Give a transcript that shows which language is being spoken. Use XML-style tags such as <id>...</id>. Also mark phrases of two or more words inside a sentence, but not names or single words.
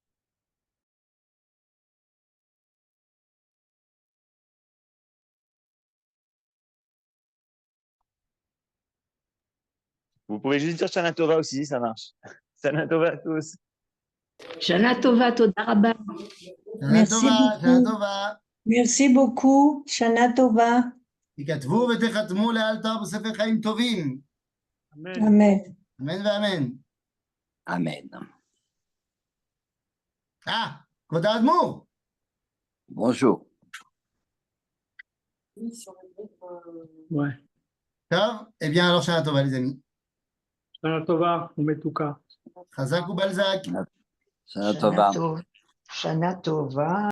<fr>Vous pouvez juste dire</fr> <he>שנה טובה</he> <fr>aussi, ça marche.</fr> <he>שנה טובה</he> <fr>à tous.</fr> <he>שנה טובה, תודה רבה.</he> <fr>Merci beaucoup. Merci beaucoup.</fr> <he>שנה טובה. יכתבו ותחתמו לאלתר בספר חיים טובים. Amen. אמן ואמן. Amen. כבוד האדמו"ר.</he> <fr>Bonjour. Ouais. טוב, eh bien alors</fr> <he>שנה טובה</he> <fr>les amis.</fr> <he>שנה טובה, ומתוקה. חזק ובלזק. שנה טובה. שנה טובה.</he>